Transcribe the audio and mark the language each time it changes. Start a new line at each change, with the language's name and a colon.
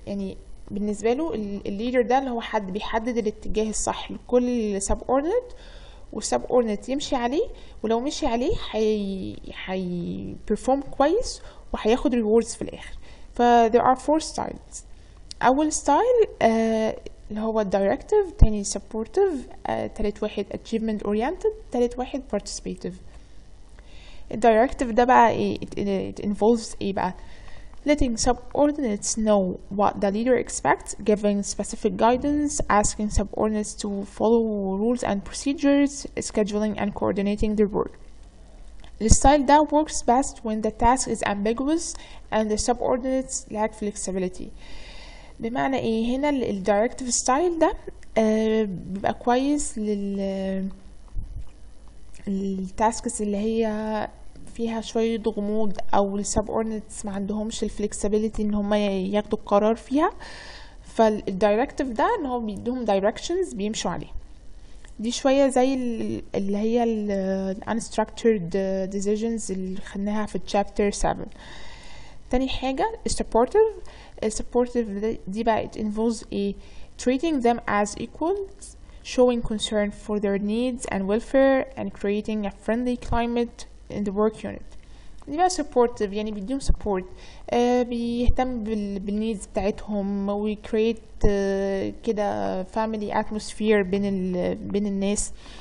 Arabic: يعني بالنسبة له الليدر ده اللي هو حد بيحدد الاتجاه الصح لكل subordinate والsubordinate يمشي عليه، ولو مشي عليه حي perform كويس وهياخد rewards في الآخر.
English: there are 4 styles.
Arabic: أول ستايل اللي هو directive، تاني supportive، تالت واحد
English: achievement oriented،
Arabic: تالت واحد participative.
English: الdirective
Arabic: ده بقى ايه؟
English: it involves
Arabic: ايه بقى؟
English: letting subordinates know what the leader expects, giving specific guidance, asking subordinates to follow rules and procedures, scheduling and coordinating their work. The style that works best when the task is ambiguous and the subordinates lack flexibility.
Arabic: بمعنى ايه؟ هنا الدايركتيف ستايل ده بيبقى كويس التاسكس اللي هي فيها شوية غموض او السبوردينيتس ما عندهمش الفلكسبيليتي ان هم ياخدوا القرار فيها، فالدايركتيف ده ان هو بيديهم دايركشنز بيمشوا عليه. دي شوية زي اللي هي
English: unstructured decisions
Arabic: اللي خدناها في chapter 7. تاني حاجة
English: supportive
Arabic: دي بقى
English: it involves treating them as equals, showing concern for their needs and welfare and creating a friendly climate in the work unit.
Arabic: دي بقى supportive يعني بيديهم support، بيهتم بالneeds بتاعتهم و create كده
English: family atmosphere
Arabic: بين الناس.